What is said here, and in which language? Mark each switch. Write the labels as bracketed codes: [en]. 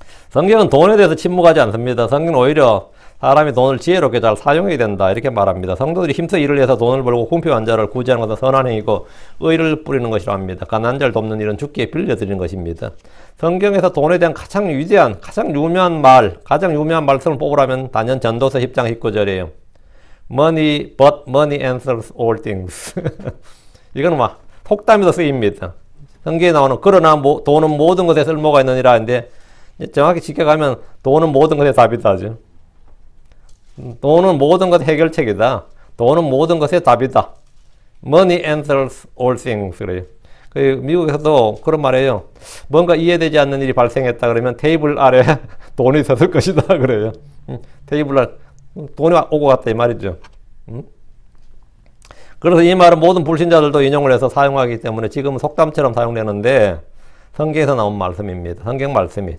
[ko] 성경은 돈에 대해서 침묵하지 않습니다. 성경은 오히려 사람이 돈을 지혜롭게 잘 사용해야 된다 이렇게 말합니다. 성도들이 힘써 일을 해서 돈을 벌고 궁핍한 자를 구제하는 것은 선한 행위고 의를 뿌리는 것이라 합니다. 가난한 자를 돕는 일은 주께 빌려드리는 것입니다. 성경에서 돈에 대한 가장 위대한, 가장 유명한 말씀을 뽑으라면 단연 전도서 10장 19절이에요. [en] Money, but money answers all things. [ko] 이거는 막 속담에도 쓰입니다. 성경에 나오는 그러나 돈은 모든 것에 쓸모가 있느니라 하는데 정확히 지켜가면 돈은 모든 것에 답이다 하죠. 돈은 모든 것의 해결책이다. 돈은 모든 것의 답이다. [en] Money answers all things. [ko] 그래요. 미국에서도 그런 말이에요. 뭔가 이해되지 않는 일이 발생했다 그러면 테이블 아래 돈이 있었을 것이다. 그래요. 테이블 아래 돈이 오고 갔다 이 말이죠. 그래서 이 말은 모든 불신자들도 인용을 해서 사용하기 때문에 지금은 속담처럼 사용되는데 성경에서 나온 말씀입니다. 성경 말씀이.